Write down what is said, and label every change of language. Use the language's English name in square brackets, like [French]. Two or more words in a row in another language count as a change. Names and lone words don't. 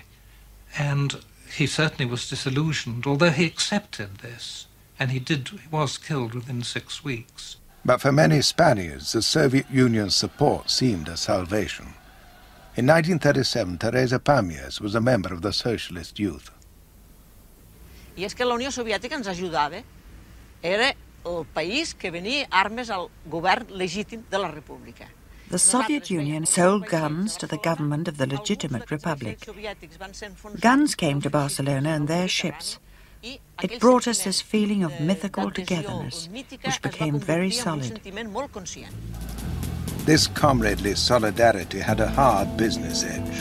[English] And he certainly was disillusioned, although he accepted this, and he was killed within 6 weeks. But for many Spaniards, the Soviet Union's support seemed a salvation. In 1937, Teresa Pamies was a member of the Socialist youth. [Catalan] I és que la Unió Soviètica ens ajudava. Era el país que venia armes al govern legítim de la República. [English] The Soviet Union sold guns to the government of the legitimate republic. Guns came to Barcelona in their ships. It brought us this feeling of mythical togetherness, which became very solid. This comradely solidarity had a hard business edge.